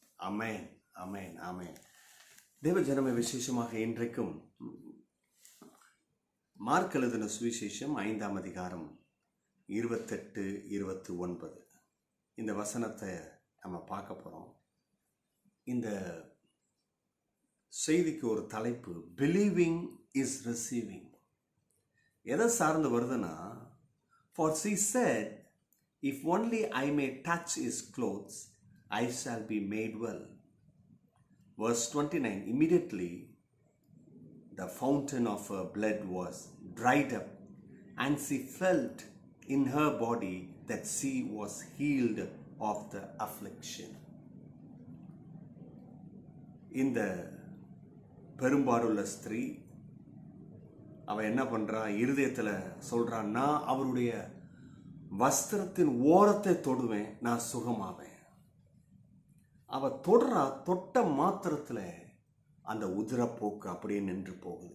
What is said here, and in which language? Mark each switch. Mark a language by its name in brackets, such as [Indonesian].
[Tamil] ஆமென், ஆமென், ஆமென். தேவ ஜனமே, விசேஷமாக இன்றைக்கும் மார்க் எழுதின சுவிசேஷம் 5ஆம் அதிகாரம் 28, 29 இந்த வசனத்தை நம்ம பார்க்க போறோம். இந்த செய்திக்கு ஒரு தலைப்பு, [English] Believing is receiving. [Tamil] எதை சார்ந்து வருதுன்னா, [English] for she said, if only I may touch his clothes, I shall be made well. Verse 29, immediately the fountain of her blood was dried up, and she felt in her body that she was healed of the affliction. [Tamil] இந்த பெரும்பாடுள்ள ஸ்திரீ அவ என்ன பண்றா, இருதயத்துல சொல்றான், நான் அவருடைய வஸ்திரத்தின் ஓரத்தை தொடுவேன், நான் சுகமாவேன். அவ தொடுறா, தொட்ட மாத்திரத்துல அந்த உதிரப்போக்கு அப்படியே நின்று போகுது.